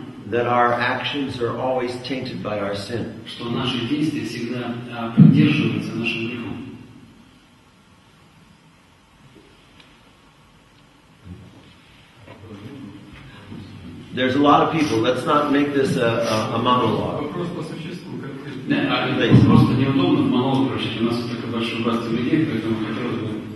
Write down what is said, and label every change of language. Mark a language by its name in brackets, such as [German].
[English] that our actions are always tainted by our sin. [Russian] Что наши действия всегда поддерживаются нашим грехом. [English] There's a lot of people. Let's not make this a monologue. [Russian] Вопрос по существу. Просто неудобно в монолог прочитать. У нас такое большое братство людей, поэтому хотелось бы...